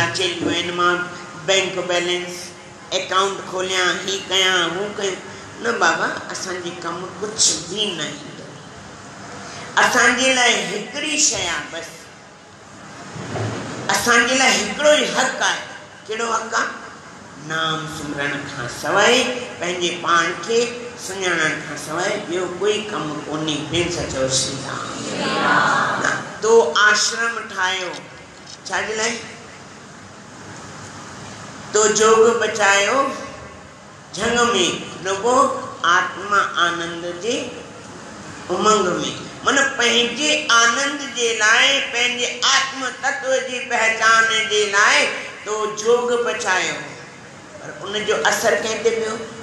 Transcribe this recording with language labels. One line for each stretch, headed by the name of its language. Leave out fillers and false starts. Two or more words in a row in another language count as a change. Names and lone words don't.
Sindhi: चेलियूं आहिनि मां
English: bank balance account
Sindhi: खोलियां ही कयां हू कयां न बाबा असांजे कमु कुझु बि न ईंदो असांजे लाइ हिकिड़ी शइ आहे बसि असांजे लाइ हिकिड़ो ई हक़ आहे कहिड़ो हक़ आहे नाम सिमरण खां सवाइ पंहिंजे पाण खे सुञाणण खां सवाइ ॿियो कोई कमु कोन्हे प्रेम सां चओ श्री राम तो आश्रम ठाहियो छाजे लाइ तो जोग बचायो झंग में रुगो आत्मा आनंद जे उमंग में मन पंहिंजे आनंद जे लाइ पंहिंजे आत्म तत्व जी पहचान जे लाइ तो जोग बचायो पर उन जो असर कंहिं ते पियो